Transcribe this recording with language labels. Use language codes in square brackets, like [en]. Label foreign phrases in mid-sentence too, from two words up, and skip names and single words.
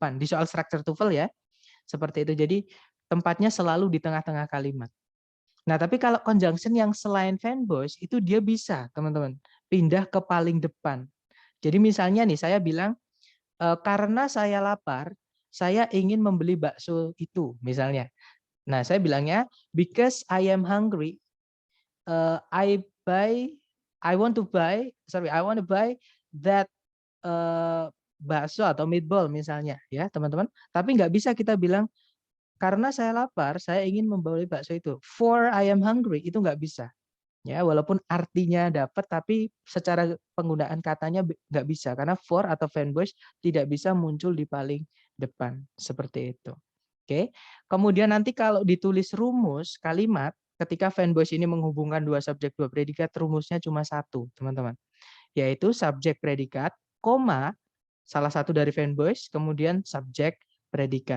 [id] Di soal structure TOEFL ya, seperti itu. Jadi tempatnya selalu di tengah-tengah kalimat. Nah, tapi kalau conjunction yang selain fanboys, itu dia bisa, teman-teman, pindah ke paling depan. Jadi misalnya nih, saya bilang, karena saya lapar, saya ingin membeli bakso itu, misalnya. Nah, saya bilangnya [en] because I am hungry, I want to buy that bakso [id] atau meatball misalnya, ya teman-teman. Tapi nggak bisa kita bilang karena saya lapar, saya ingin membeli bakso itu. [en] For I am hungry [id] itu nggak bisa, ya. Walaupun artinya dapat, tapi secara penggunaan katanya nggak bisa karena for atau fanboys tidak bisa muncul di paling depan seperti itu. Oke, kemudian nanti kalau ditulis rumus kalimat, ketika fanboys ini menghubungkan dua subjek dua predikat, rumusnya cuma satu, teman-teman, yaitu subjek predikat, koma, salah satu dari fanboys, kemudian subjek predikat.